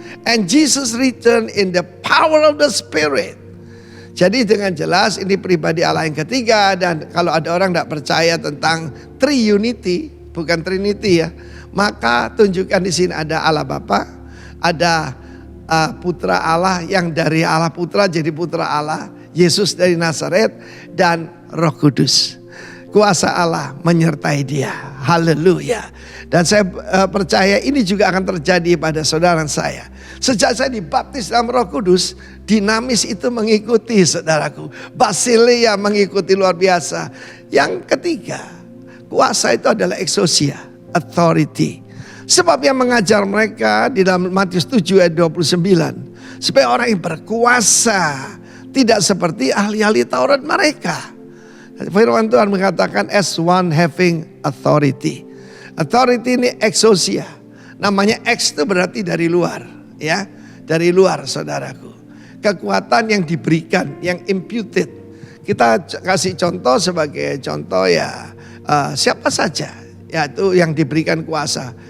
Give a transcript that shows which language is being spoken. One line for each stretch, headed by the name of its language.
English: And Jesus returned in the power of the Spirit.
Indonesian: Jadi dengan jelas ini pribadi Allah yang ketiga. Dan kalau ada orang tidak percaya tentang Triunity, bukan Trinity ya, maka tunjukkan di sini ada Allah Bapa, ada Putra Allah yang dari Allah Putra jadi Putra Allah, Yesus dari Nazaret, dan Roh Kudus. Kuasa Allah menyertai dia. Haleluya. Dan saya percaya ini juga akan terjadi pada saudara saya. Sejak saya dibaptis dalam Roh Kudus, dinamis itu mengikuti saudaraku. Basilia mengikuti luar biasa. Yang ketiga, kuasa itu adalah exousia, authority. Sebab yang mengajar mereka di dalam Matius 7 ayat 29. Supaya orang yang berkuasa tidak seperti ahli-ahli Taurat mereka. Firman Tuhan mengatakan
English: as one having authority.
Indonesian: Authority ini exousia. Namanya ex itu berarti dari luar, ya, dari luar saudaraku. kekuatan yang diberikan, yang imputed. Kita kasih contoh sebagai contoh ya siapa saja, yaitu yang diberikan kuasa.